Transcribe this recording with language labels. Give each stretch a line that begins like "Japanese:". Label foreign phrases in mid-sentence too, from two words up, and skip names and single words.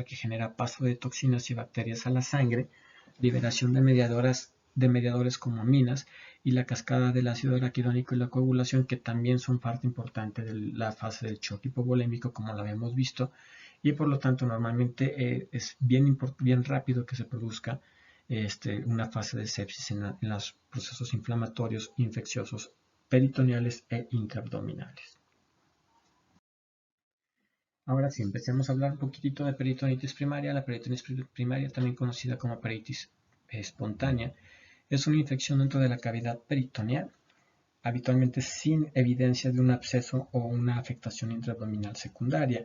Spanish: que genera paso de toxinas y bacterias a la sangre, liberación de mediadores como aminas y la cascada del ácido araquidónico y la coagulación, que también son parte importante de la fase del shock hipovolémico, como lo habíamos visto, y por lo tanto normalmente es bien rápido que se produzca una fase de sepsis en los procesos inflamatorios infecciosos peritoneales e intraabdominales. Ahora sí, empecemos a hablar un poquitito de peritonitis primaria. La peritonitis primaria, también conocida como peritonitis espontánea, es una infección dentro de la cavidad peritoneal, habitualmente sin evidencia de un absceso o una afectación intraabdominal secundaria.